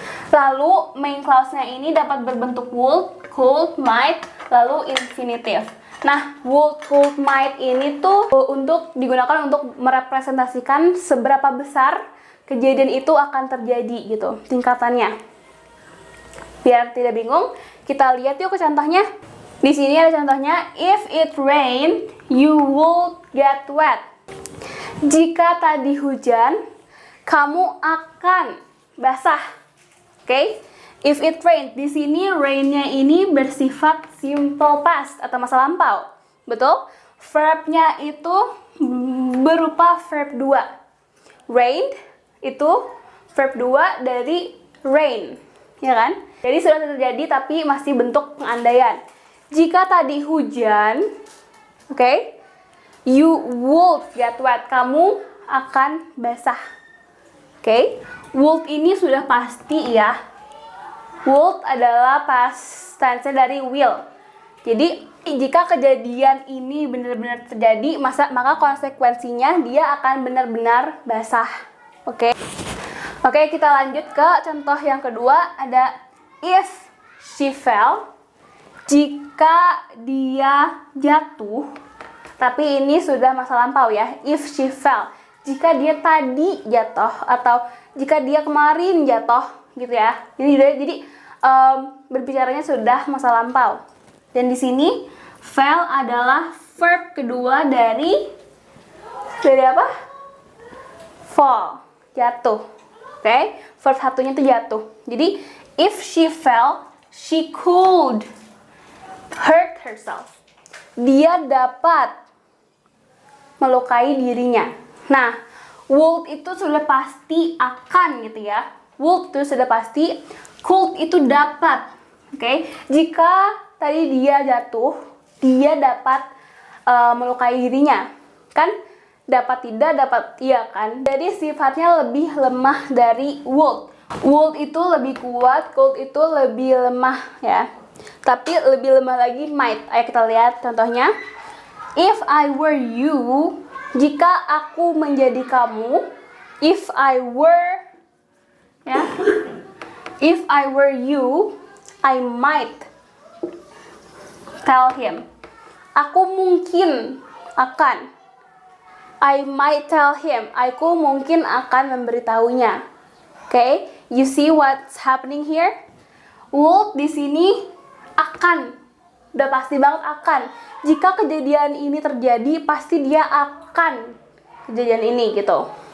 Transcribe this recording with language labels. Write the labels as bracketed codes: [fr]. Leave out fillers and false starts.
[id] Lalu main clause-nya ini dapat berbentuk would, could, might, lalu infinitive. Nah, would, could, might ini tuh digunakan untuk merepresentasikan seberapa besar kejadian itu akan terjadi gitu, tingkatannya. Biar tidak bingung, kita lihat yuk ke contohnya. Di sini ada contohnya, [en] if it rained, you would get wet. [id] Jika tadi hujan, kamu akan basah. Oke, [en] if it rained, [id] di sini rain-nya ini bersifat simple past atau masa lampau. Betul? Verb-nya itu berupa verb 2. Rained itu verb 2 dari rain, ya kan? Jadi sudah terjadi tapi masih bentuk pengandaian. Jika tadi hujan, oke, [en] you would get wet. [id] Kamu akan basah. Oke, would ini sudah pasti ya. Would adalah past tense dari will. Jadi jika kejadian ini benar-benar terjadi, maka konsekuensinya dia akan benar-benar basah. Oke. Oke, kita lanjut ke contoh yang kedua. Ada [en] if she fell, [id] jika dia jatuh. Tapi ini sudah masa lampau ya. [en] If she fell, [id] jika dia tadi jatuh atau jika dia kemarin jatuh gitu ya. Jadi berbicaranya sudah masa lampau. Dan di sini fell adalah verb kedua dari apa? Fall, jatuh. Oke, verb satunya itu jatuh. Jadi [en] if she fell, she could hurt herself. [id] Dia dapat melukai dirinya. Nah, would itu sudah pasti akan gitu ya. Would itu sudah pasti, could itu dapat. Oke, jika tadi dia jatuh, dia dapat melukai dirinya. Kan? Dapat tidak, dapat iya kan? Jadi sifatnya lebih lemah dari would. Would itu lebih kuat, could itu lebih lemah ya. Tapi lebih lemah lagi might. Ayo kita lihat contohnya. [en] If I were you, [id] jika aku menjadi kamu. [en] If I were ya. If I were you, I might tell him. [id] Aku mungkin akan. [en] I might tell him. [id] Aku mungkin akan memberitahunya. [en] Okay, you see what's happening here? [id] Would di sini akan. Udah pasti banget akan. Jika kejadian ini terjadi, pasti dia akan kejadian ini gitu.